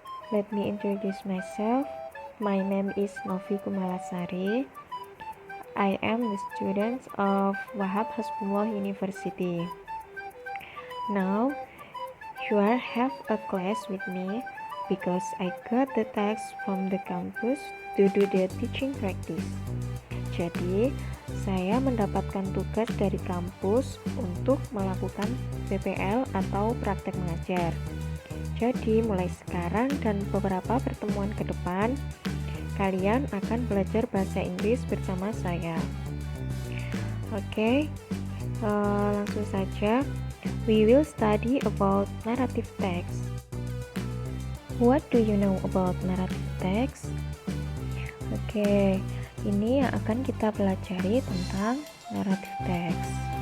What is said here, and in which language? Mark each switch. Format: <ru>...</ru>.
<en>Let me introduce myself. My name is Novi Kumalasari. I am the student of Wahab Hasbullah University. Now, you are have a class with me because I got the text from the campus to do the teaching practice.</en> <id>Jadi, saya mendapatkan tugas dari kampus untuk melakukan PPL atau praktek mengajar. Jadi, mulai sekarang dan beberapa pertemuan ke depan, kalian akan belajar bahasa Inggris bersama saya. Oke, langsung saja.</id> <en>We will study about narrative text. What do you know about narrative text?</en> <id>Oke, ini yang akan kita pelajari tentang narrative text.</id>